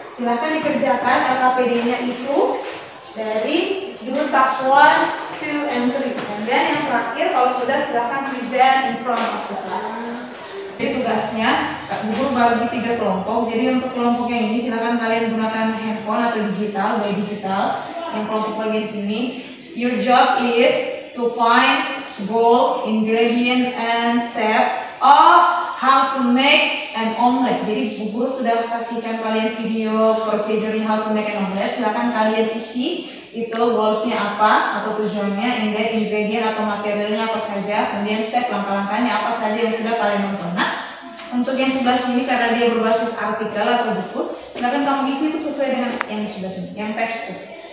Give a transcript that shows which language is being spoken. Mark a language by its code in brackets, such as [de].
[id] Silakan dikerjakan LKPD-nya itu dari [en] do task 1, 2, and 3. And then [id] yang terakhir kalau sudah silakan [en] present in front of the class. [id] Jadi tugasnya, Kak Guru bagi 3 kelompok. Jadi untuk kelompok yang ini silakan kalian gunakan handphone atau digital, by digital. Yang kelompok bagian sini, [en] your job is to find goal, ingredient, and step of how to make an omelet. [id] Jadi Bu Guru sudah kasihkan kalian video procedure [en] how to make an omelet. [id] Silakan kalian isi itu goalsnya apa atau tujuannya, ingredient atau materialnya apa saja, kemudian step langkah-langkahnya apa saja yang sudah kalian nonton. Nah, untuk yang sebelah sini karena dia berbasis artikel atau buku, silakan kamu isi itu sesuai dengan yang di sebelah sini, yang teks itu.